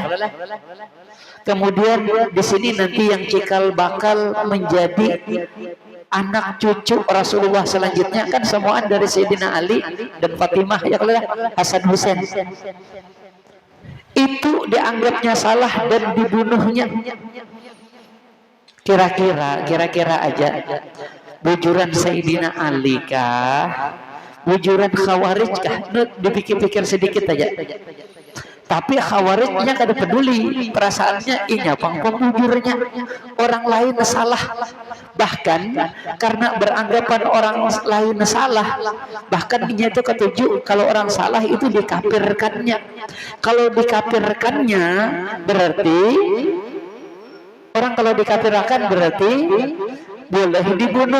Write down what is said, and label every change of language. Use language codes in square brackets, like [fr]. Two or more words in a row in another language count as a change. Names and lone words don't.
[id] Kemudian di sini nanti yang cikal bakal menjadi anak cucu Rasulullah selanjutnya kan semuaan dari Sayyidina Ali dan Fatimah, [ar] يا الله, [id] Hasan Husain. Itu dianggapnya salah dan dibunuhnya. [bjn] Kira-kira aja, bujuran Sayyidina Ali kah? Bujuran Khawarij kah? Dipikir-pikir sedikit aja. Tapi Khawarijnya kada peduli, perasaannya inya pembujurnya orang lain salah. Bahkan karena beranggapan orang lain salah, bahkan inya itu ketujuh kalau orang salah itu dikafirkannya. Kalau dikafirkannya berarti orang, kalau dikafirkan berarti boleh dibunuh.